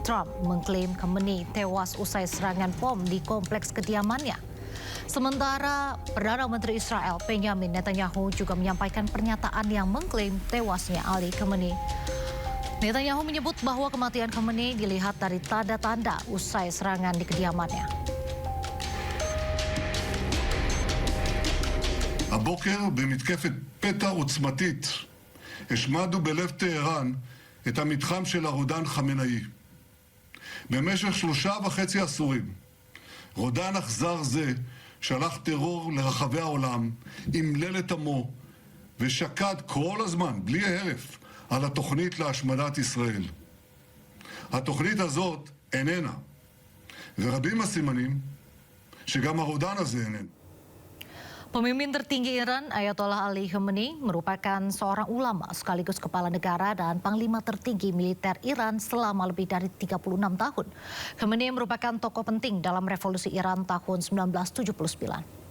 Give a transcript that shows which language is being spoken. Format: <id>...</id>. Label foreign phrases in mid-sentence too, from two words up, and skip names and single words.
<id>Trump mengklaim Khamenei tewas usai serangan bom di kompleks kediamannya. Sementara Perdana Menteri Israel Benjamin Netanyahu juga menyampaikan pernyataan yang mengklaim tewasnya Ali Khamenei. Netanyahu menyebut bahwa kematian Khamenei dilihat dari tanda-tanda usai serangan di kediamannya.</id> <he>הבוקר במתקפת פתע עוצמתית השמדנו בלב טהרן את המתחם של הרודן חמינאי. במשך 3.5 עשורים רודן אכזר זה שלח טרור לרחבי העולם, אמלל את עמו ושקד כל הזמן, בלי הרף, על התוכנית להשמדת ישראל. התוכנית הזאת איננה, ורבים הסימנים שגם הרודן הזה איננו.</he> <id>Pemimpin tertinggi Iran, Ayatollah Ali Khamenei, merupakan seorang ulama sekaligus kepala negara dan panglima tertinggi militer Iran selama lebih dari 36 tahun. Khamenei merupakan tokoh penting dalam revolusi Iran tahun 1979.</id>